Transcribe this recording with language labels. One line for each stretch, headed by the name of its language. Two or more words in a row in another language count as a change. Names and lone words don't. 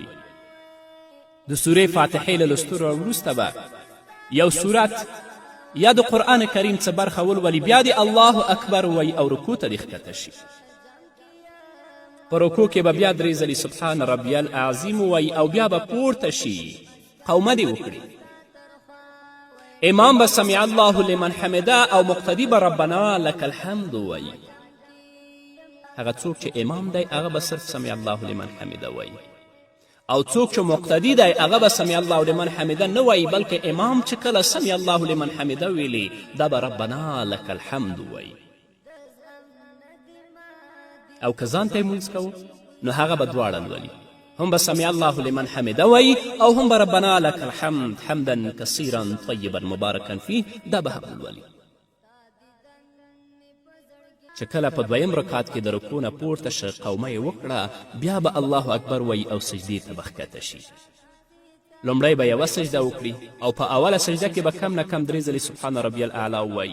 Pashto: د سورې فاتحې له لوستلو وروسته به یو سورت یا د قرآن کریم څه برخه ولولي، بیا د
Arabic: الله اکبر
Pashto: وایي او رکوع ته دې ښکته شي. په رکوع کې به بیا 3 ځلې
Arabic: سبحان ربی العظیم
Pashto: وایي، او بیا به پورته شي، قومه دې وکړي. امام به
Arabic: سمع الله لمن حمده
Pashto: او مقتدي به
Arabic: ربنا لك الحمد
Pashto: وایي. هغه څوک چې امام دی هغه به صرف
Arabic: سمع الله لمن حمده
Pashto: وایي، او څوک چې مقتدي دی هغه به
Arabic: سمع الله لمن حمده
Pashto: نه وایي، بلکې امام چې کله
Arabic: سمع الله لمن حمده
Pashto: ویلي دا به
Arabic: ربنا لك الحمد
Pashto: وایي. او که ځان ته یې مونځ کوو نو هغه به دواړه لولي، هم به
Arabic: سمع الله لمن حمده
Pashto: وی او هم به
Arabic: ربنا لك الحمد حمدا کثیرا طیبا مبارکا فیه
Pashto: دا به هم ولولي. چې کله په دویم رکعت کې د رکوع نه پورته شه قومه یې وکړه بیا به
Arabic: الله اکبر
Pashto: وی او سجدې ته به ښکته شي. لومړی به یوه سجده وکړي او په اوله سجده کې به کم نه کم 3 ځلې
Arabic: سبحان ربی الاعلی
Pashto: ووایي.